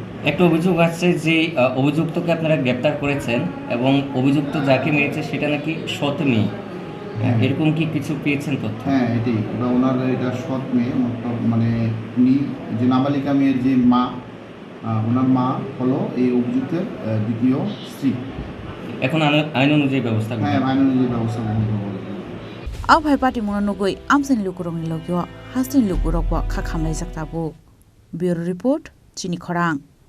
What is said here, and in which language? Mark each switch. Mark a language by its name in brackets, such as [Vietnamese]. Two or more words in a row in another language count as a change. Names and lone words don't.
[Bangla] একটা অভিযোগ আসছে যে অভিযুক্তকে আপনারা গ্রেপ্তার করেছেন এবং অভিযুক্ত যাকে মেরেছে সেটা নাকি সৎ মেয়ে, এরকম কি কিছু পেয়েছেন তথ্য? হ্যাঁ, এটাই ওনার এটা সৎ মেয়ে, মানে উনি যে নাবালিকা মেয়ের যে মা, ওনার মা হলো এই অভিযুক্তের দ্বিতীয় স্ত্রী। এখন আইন অনুযায়ী ব্যবস্থা হ্যাঁ, আইন অনুযায়ী ব্যবস্থা গ্রহণ করবো। [Kok Borok] Abhai Party Mononogoi, Amsen Lukurong Logyo, Hastin Lukurokwa, Kakamai Zaktabu. Bureau Report, Chini Korang.